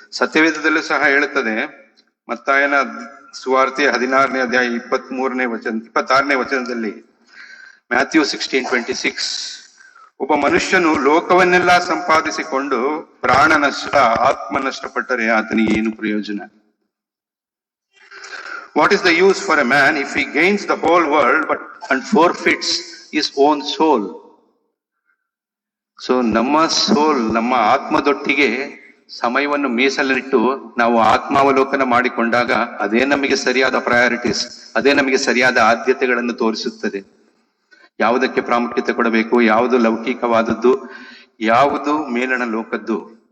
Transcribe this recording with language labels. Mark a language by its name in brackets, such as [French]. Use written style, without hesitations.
[Kannada] ಸತ್ಯವೇದದಲ್ಲೂ ಸಹ ಹೇಳುತ್ತದೆ. ಮತ್ತಾಯನ ಸುವಾರ್ತೆ 16ನೇ ಅಧ್ಯಾಯ 26ನೇ ವಚನದಲ್ಲಿ, ಮ್ಯಾಥ್ಯೂ 16:26, ಒಬ್ಬ ಮನುಷ್ಯನು ಲೋಕವನ್ನೆಲ್ಲ ಸಂಪಾದಿಸಿಕೊಂಡು ಪ್ರಾಣ ನಷ್ಟ, ಆತ್ಮ ನಷ್ಟಪಟ್ಟರೆ ಆತನಿಗೆ ಏನು ಪ್ರಯೋಜನ? [English] What is the use for a man if he gains the whole world and forfeits his own soul? [Kannada] So ನಮ್ಮ ಸೋಲ್, ನಮ್ಮ ಆತ್ಮದೊಟ್ಟಿಗೆ ಸಮಯವನ್ನು ಮೀಸಲಿಟ್ಟು ನಾವು ಆತ್ಮಾವಲೋಕನ ಮಾಡಿಕೊಂಡಾಗ ಅದೇ ನಮಗೆ ಸರಿಯಾದ ಪ್ರಯಾರಿಟೀಸ್, ಅದೇ ನಮಗೆ ಸರಿಯಾದ ಆದ್ಯತೆಗಳನ್ನು ತೋರಿಸುತ್ತದೆ. ಯಾವುದಕ್ಕೆ ಪ್ರಾಮುಖ್ಯತೆ ಕೊಡಬೇಕು, ಯಾವುದು ಲೌಕಿಕವಾದದ್ದು, ಯಾವುದು ಮೇಲಣ ಲೋಕದ್ದು.